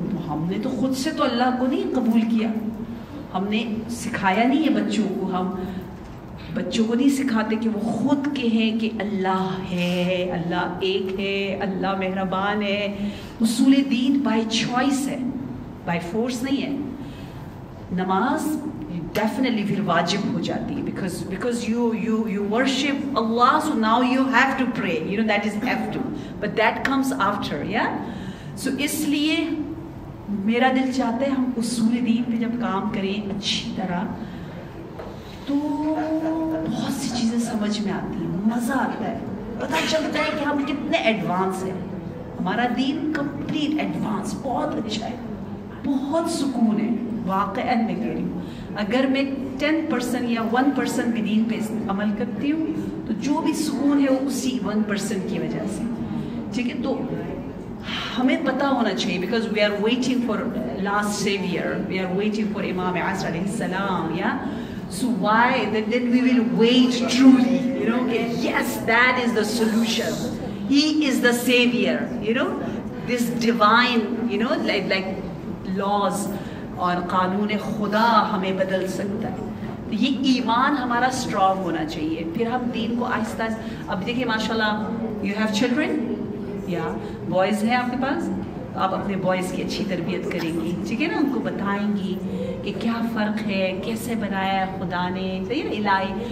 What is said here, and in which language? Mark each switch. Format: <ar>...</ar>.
<ur>ہم نے تو خود سے تو اللہ کو نہیں قبول کیا, ہم نے سکھایا نہیں ہے بچوں کو, ہم بچوں کو نہیں سکھاتے کہ وہ خود کہیں کہ اللہ ہے, اللہ ایک ہے, اللہ مہربان ہے. اصول دین بائی چوائس ہے, بائی فورس نہیں ہے. نماز ڈیفینیٹلی پھر واجب ہو جاتی ہے</ur> <en>because you worship Allah, so now you have to pray, that is have to, but that comes after, yeah.</en> <ur>So اس لیے میرا دل چاہتا ہے ہم اصول دین پہ جب کام کریں اچھی طرح تو بہت سی چیزیں سمجھ میں آتی ہیں, مزہ آتا ہے, پتہ چلتا ہے کہ ہم کتنے ایڈوانس ہیں. ہمارا دین کمپلیٹ ایڈوانس, بہت اچھا ہے, بہت سکون ہے. واقعاً میں کہہ رہی ہوں, اگر میں 10% یا 1% بھی دین پہ عمل کرتی ہوں تو جو بھی سکون ہے وہ اسی 1% کی وجہ سے. ٹھیک ہے, تو ہمیں پتہ ہونا چاہیے</ur> <en>because we are waiting for last savior, we are waiting for Imam Asr alayhi salam, yeah. So why then we will wait truly, yes, that is the solution, he is the savior, this divine, like laws</en> <ur>اور قانون خدا ہمیں بدل سکتا ہے. یہ ایمان ہمارا اسٹرانگ ہونا چاہیے, پھر ہم دین کو آہستہ آہستہ. اب دیکھیں ماشاء اللہ</ur> <en>you have children,</en> <ur>یا بوائز ہیں آپ کے پاس, آپ اپنے بوائز کی اچھی تربیت کریں گی, ٹھیک ہے نا, ان کو بتائیں گی کہ کیا فرق ہے, کیسے بنایا ہے خدا نے, صحیح نا, الہی.</ur>